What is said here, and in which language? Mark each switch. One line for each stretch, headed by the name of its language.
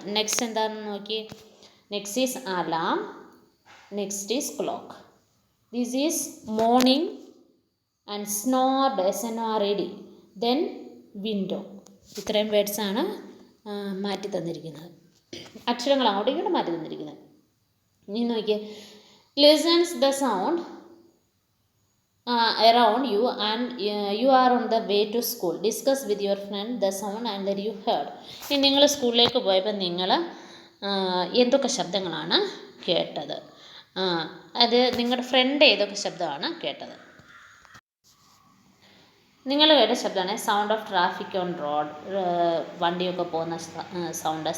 English: next
Malayalam: എന്താണെന്ന് നോക്കി,
English: Next is alarm, next is clock. This is morning and snored, SNORED. Then window.
Malayalam: ഇത്രയും വേർഡ്സാണ് മാറ്റി തന്നിരിക്കുന്നത്, അക്ഷരങ്ങൾ അങ്ങോട്ടും ഇങ്ങോട്ടും മാറ്റി തന്നിരിക്കുന്നത്. ഇനി നോക്കിയേ,
English: Listens the sound around you and you are on the way to school. Discuss with your friend the sound and that you heard.
Malayalam: ഇനി നിങ്ങൾ സ്കൂളിലേക്ക് പോയപ്പോൾ നിങ്ങൾ എന്തൊക്കെ ശബ്ദങ്ങളാണ് കേട്ടത്? അത് നിങ്ങളുടെ ഫ്രണ്ട് ഏതൊക്കെ ശബ്ദമാണ് കേട്ടത്? നിങ്ങൾ കേട്ട ശബ്ദമാണ്
English: sound of traffic on road,
Malayalam: വണ്ടിയൊക്കെ പോകുന്ന സൗണ്ട്.